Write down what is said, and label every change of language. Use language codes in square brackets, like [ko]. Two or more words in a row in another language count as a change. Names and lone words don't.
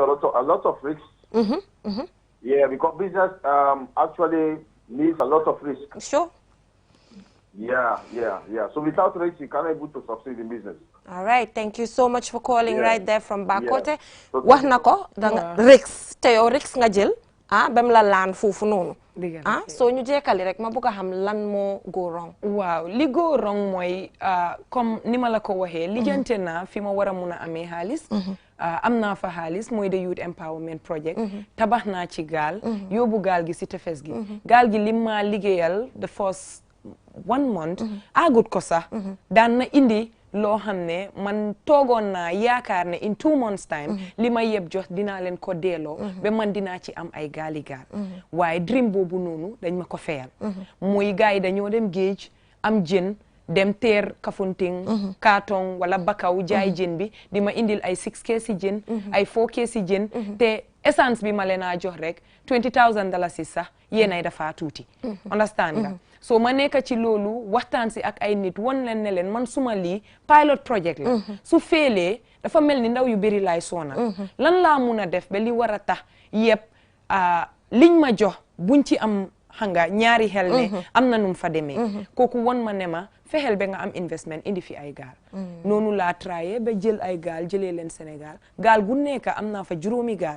[en] a lot of risks. Yeah, because business actually needs a lot of risk. Sure. Yeah. So without risk, you can't able to succeed in business. All right, thank you so much for calling right there from Bakote. So [wo] wax na ko danga risks te yow risks nga jël bam la laan foofu noonu soo ñu jekkali rek ma bëgg a xam lan moo [en] go wrong. [wo] waaw li [en] go wrong [wo] mooy comme ni ma la ko waxee lijjante naa fi ma war a mun a amee xaalis am naa fa xaalis mooy [en] the youth empowerment project [wo] tabax naa ci gaal yóbbu gaal gi si tefes gi gaal gi lim ma liggéeyal [en] the first 1 month [wo] agut ko sax daan na indi loo xam ne man toogoon naa yaakaar ne [en] in 2 months time [wo] li ma yeb jox dinaa leen ko delloo ba man dinaa ci am ay gaali gaal waaye dream boobu noonu dañ ma ko feyal muy gars yi dañoo dem géej am jën dem teer Kafountine Kartong wala Bakaw jaay jën bi di ma indil ay 6 keesi jën ay 4 keesi jën te essence bi ma leen a jox rek $20,000 sax yéenay dafa tuuti understand nga so ma nekk ci loolu waxtaan si ak ay nit won leen ne leen man suma lii [en] pilot project [wo] la su feelee dafa mel ni ndaw yu bëri laay soonal lan laa mun a def ba li war a tax yëpp liñ ma jox buñ ci am xanga ñaari xel ne am na num fa demee kooku won ma ne ma fexeel ba nga am investment indi fi ay gaal noonu laa trayé ba jël ay gaal jëlee leen Sénégal gaal gu nekk am naa fa 5 gaal